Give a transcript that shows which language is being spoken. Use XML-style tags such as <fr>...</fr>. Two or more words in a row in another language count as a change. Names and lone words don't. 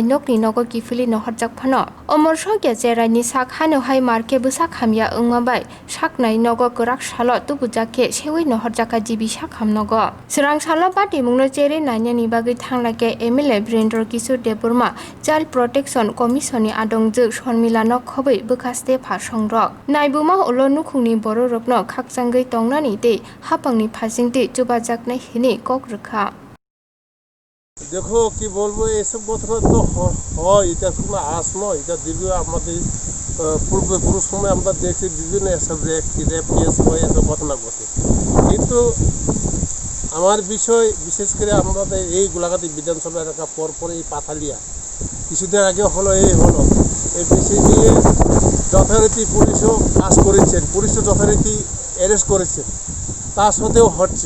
<trp>नकनि नग किफिलि नहरजाकफानो अमर सके जेरायनि साक हानोहाय मारखे साखामिया ओंमाबाय साकनाय नग गराक साल तुबुजाके सेवै नहरजाका जिबि साखामनगो सोरां साल पाटिमुंनो जेरै नायनायनि बागै थांलाके एमएलए वीरेन्द्र किशोर देबबर्मा चाइल्ड प्रोटेक्शन कमिशननि आदंजो शर्मिलानो खबै बोखास्ते फासंरक नायबुमा उलो नुखुंनि बर' रकनो खाकजांगै तंनानि ते हापांनि फासिंते चुबाजाकनाय हिने कक रखा।</trp> <bn>देखो কি বলবো এসব ঘটনা তো হয়, এটা কোনো আজ নয়, এটা দীর্ঘ আমাদের পূর্বপুরুষ সময় আমরা দেখছি বিভিন্ন এসব</bn> <en>rape case</en> <bn>হয়, এসব ঘটনা ঘটে। কিন্তু আমার বিষয় বিশেষ করে আমাদের এই গোলাঘাটি বিধানসভা এলাকা পরপর এই পাথালিয়া কিছুদিন আগে হলো এই বিষয় নিয়ে যথারীতি পুলিশও কাজ করেছেন, পুলিশও যথারীতি অ্যারেস্ট করেছেন, তা সত্ত্বেও হচ্ছে।</bn>